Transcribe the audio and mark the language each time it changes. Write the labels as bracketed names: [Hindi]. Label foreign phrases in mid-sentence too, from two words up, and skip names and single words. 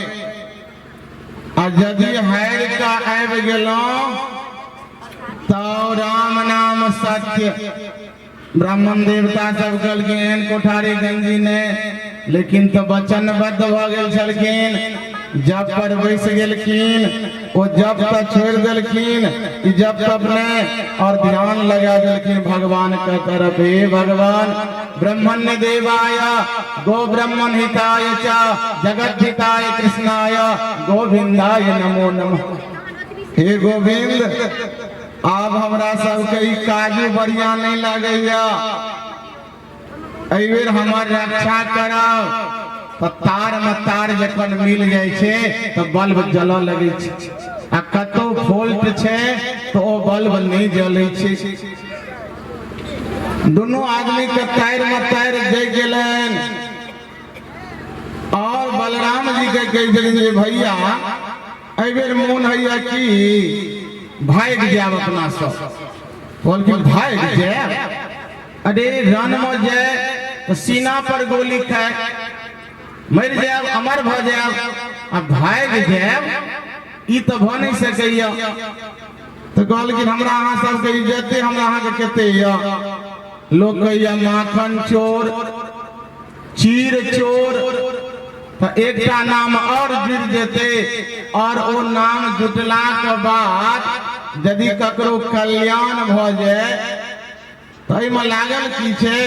[Maithili] आ यदि हार का आबि गेलौं तो राम नाम सत्य। ब्राह्मण देवता सब कहलखिन कोठारी गंजी ने, लेकिन तो वचनबद्ध भ गेल छलखिन। जब पर बैस गेलखिन वो जब तक छोड़ देलखिन, जब तक ने और ध्यान लगा देलखिन भगवान का तरफ। [Sanskrit] हे भगवान ब्रह्मण्य देवाय गो ब्रह्मण हिताय च जगत हिताय कृष्णाय गोविंदाय नमो नमः। [Maithili] हे गोविंद अब हमरा सबके ई काजू बढ़िया नहीं लगैया, एबेर हमर रक्षा करब। तो तार में तार जखन मिल जाए छे तो बल्ब जल लगे छे, आ कतो फॉल्ट छे तो ओ बल्ब नहीं जले छे। दोनों आदमी के तार में तार दे गेलन और बलराम जी के कह जे भैया एबेर मोन हैया कि भाग जाब अपना सब। बोल कि भाग जाए? अरे रन में जाए तो सीना पर गोली खाए, मर जाए अमर भ जाए, अब भाग जाए ई तो भ नहीं सकैया। तो कहल कि हमरा अहाँ सबके इज्जते हमरा अहाँ के कते या। लोग कहैया माखन चोर, चीर चोर, तो एकटा नाम और जुड़ जेते, और वो नाम जुटला के बाद यदि ककरो कल्याण भ जाए तो एहिमे लागल की छे?